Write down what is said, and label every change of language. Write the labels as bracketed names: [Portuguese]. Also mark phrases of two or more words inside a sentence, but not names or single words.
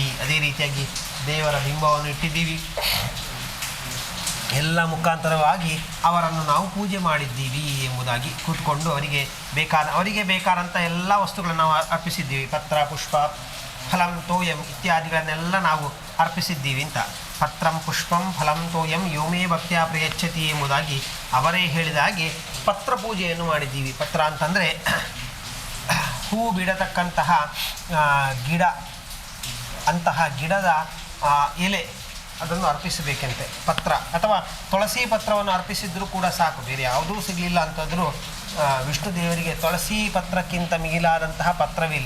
[Kannada] ಅದೇ ರೀತಿಯಾಗಿ ದೇವರ ಬಿಂಬವನ್ನು ಇಟ್ಟಿದ್ದೀವಿ. ಎಲ್ಲ ಮುಖಾಂತರವಾಗಿ ಅವರನ್ನು ನಾವು ಪೂಜೆ ಮಾಡಿದ್ದೀವಿ ಎಂಬುದಾಗಿ ಕೂತ್ಕೊಂಡು ಅವರಿಗೆ ಬೇಕಾದಂಥ ಎಲ್ಲ ವಸ್ತುಗಳನ್ನು ನಾವು ಅರ್ಪಿಸಿದ್ದೀವಿ. [Sanskrit] ಪತ್ರ, ಪುಷ್ಪ, ಫಲಂ, ತೋಯಂ [Kannada] ಇತ್ಯಾದಿಗಳನ್ನೆಲ್ಲ ನಾವು ಅರ್ಪಿಸಿದ್ದೀವಿ ಅಂತ. [Sanskrit] ಪತ್ರಂ ಪುಷ್ಪಂ ಫಲಂ ತೋಯಂ ಯೋಮೇ ಭಕ್ತ್ಯಾ ಪ್ರಯಚ್ಛತಿ [Kannada] ಎಂಬುದಾಗಿ ಅವರೇ ಹೇಳಿದ ಹಾಗೆ ಪತ್ರ ಪೂಜೆಯನ್ನು ಮಾಡಿದ್ದೀವಿ. ಪತ್ರ ಅಂತಂದರೆ ಹೂ ಬಿಡತಕ್ಕಂತಹ ಗಿಡ, ಅಂತಹ ಗಿಡದ ಎಲೆ ಅದನ್ನು ಅರ್ಪಿಸಬೇಕಂತೆ. ಪತ್ರ ಅಥವಾ ತುಳಸಿ ಪತ್ರವನ್ನು ಅರ್ಪಿಸಿದ್ರೂ ಕೂಡ ಸಾಕು, ಬೇರೆ ಯಾವುದೂ ಸಿಗಲಿಲ್ಲ ಅಂತಂದರೂ ವಿಷ್ಣು ದೇವರಿಗೆ ತುಳಸಿ ಪತ್ರಕ್ಕಿಂತ ಮಿಗಿಲಾದಂತಹ ಪತ್ರವಿಲ್ಲ.